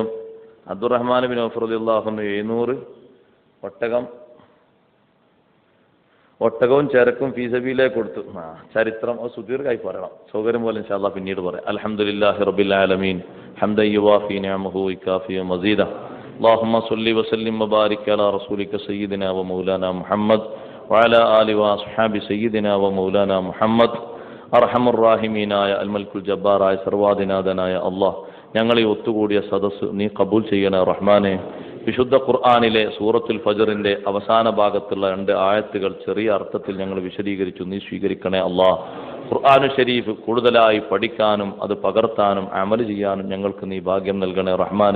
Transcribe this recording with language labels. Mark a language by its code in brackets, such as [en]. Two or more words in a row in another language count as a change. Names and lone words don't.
[ml] അബ്ദുറഹ്മാൻ ബിൻ ഔഫ് [ar] رضي الله عنه [ml] 700 ഒട്ടകവും ചരക്കും ഫീസബീലേക്ക് കൊടുത്തു. ചരിത്രം സുദീർഘമായി പറയണം, സൗകര്യം പോലെ [ar] إن شاء الله [ml] പിന്നീട് പറയാം. [ar] الحمد لله رب العالمين حمدا يوافي نعمه ويكافئ مزيده. اللهم صل وسلم وبارك على رسولك سيدنا ومولانا محمد وعلى آله وأصحاب سيدنا ومولانا محمد. [ml] അർഹമർ റഹീമീനായ അൽമൽക്കുൽ ജബ്ബാറായ സർവാദിനാഥനായ അല്ലാഹ്, ഞങ്ങളെ ഒത്തുകൂടിയ സദസ്സ് നീ കബൂൽ ചെയ്യണേ റഹ്മാനെ. വിശുദ്ധ ഖുർആനിലെ സൂറത്തുൽ ഫജ്റിന്റെ അവസാന ഭാഗത്തുള്ള 2 ആയത്തുകൾ ചെറിയ അർത്ഥത്തിൽ ഞങ്ങൾ വിശദീകരിച്ചു, നീ സ്വീകരിക്കണേ അല്ലാഹ്. ഖുർആനു ഷരീഫ് കൂടുതലായി പഠിക്കാനും അത് പകർത്താനും അമൽ ചെയ്യാനും ഞങ്ങൾക്ക് നീ ഭാഗ്യം നൽകണേ റഹ്മാനെ.